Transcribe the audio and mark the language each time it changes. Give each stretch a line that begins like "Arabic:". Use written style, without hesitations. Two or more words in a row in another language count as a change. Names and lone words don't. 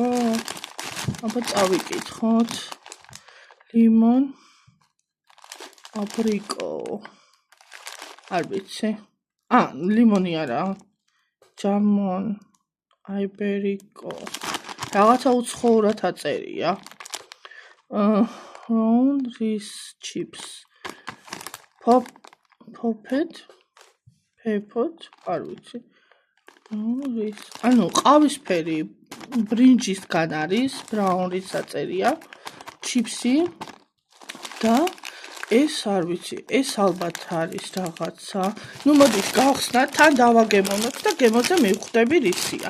Georgian: აბა წავიკითხოთ. ლიმონ, აბრიკო. არ ვიცი. ლიმონი არა.
Spanish: jamón, ibérico.
Georgian: რაღაცა უცხოურად აწერია.
English: round this chips. Popped.
Georgian: არ ვიცი. ანუ ყავისფერი ბრინჯისგან არის, ბრაუნის აწერია, ჩიფსი და ეს არ ვიცი, ეს ალბათ არის რაღაცა. ნუ მოდით გავხსნათ, თან დავაგემოვნოთ და გემოზე მივხვდები რისია.